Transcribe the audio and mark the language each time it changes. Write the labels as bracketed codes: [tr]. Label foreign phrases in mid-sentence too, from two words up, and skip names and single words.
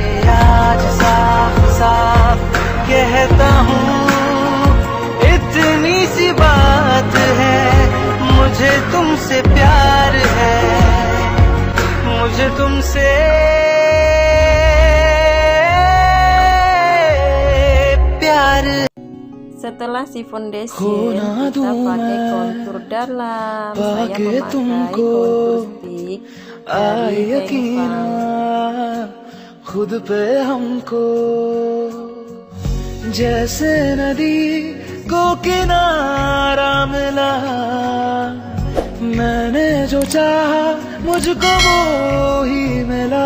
[hi] आज साफ साफ कहता हूँ इतनी सी बात है, मुझे तुमसे प्यार है, मुझे तुमसे प्यार। [id] Setelah si foundation kita pakai kontur dalam. Saya memakai kontur stick dari Hengfang. [hi] खुद पे हमको जैसे नदी को किनारा मिला, मैंने जो चाहा मुझको वो ही मिला।